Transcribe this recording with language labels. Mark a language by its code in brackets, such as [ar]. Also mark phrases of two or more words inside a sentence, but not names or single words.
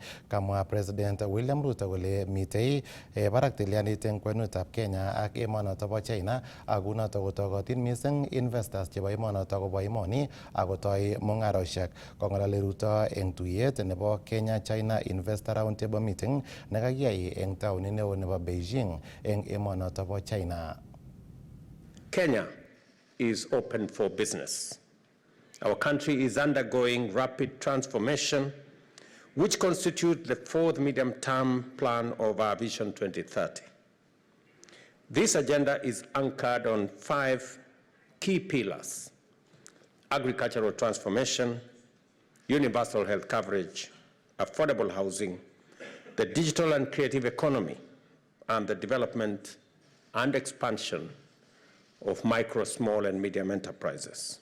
[kln] Kamwa President William Ruto kole mitei barak tilyandit eng kwenutab Kenya ak emonoto bo China akunoto kotokotin mising investors chebo emonoto kobwa emoni akotoi mung'aroshek. Kong'alali Ruto eng tuyet nebo Kenya China Investor Roundtable Meeting nekakiyai eng taunit neo nebo Beijing eng emonoto bo China. [en] Kenya is open for business. Our country is undergoing rapid transformation, which constitute the fourth medium-term plan of our Vision 2030. This agenda is anchored on 5 key pillars: agricultural transformation, universal health coverage, affordable housing, the digital and creative economy, and the development and expansion of micro, small, and medium enterprises.